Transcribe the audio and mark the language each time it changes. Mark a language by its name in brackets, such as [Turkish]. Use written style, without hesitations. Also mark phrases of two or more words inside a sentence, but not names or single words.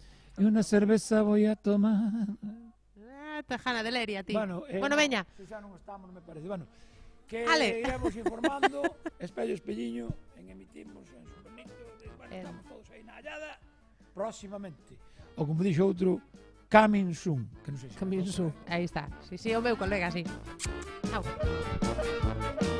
[Galician] E unha cerveza [Spanish] voy a tomar. [Galician] Tejana de Leria, ti. Bueno, veña. Se xa non estamos, non me parece. Bueno, que Ale. iremos informando, espello espelliño, en Emitimos, en Supernito, bueno, estamos todos aí na hallada, próximamente. Ou como dixo outro, [English] coming soon, [Galician] que non sei se... [English] Coming soon, [Galician] aí está. Sí, o meu colega, sí. Au.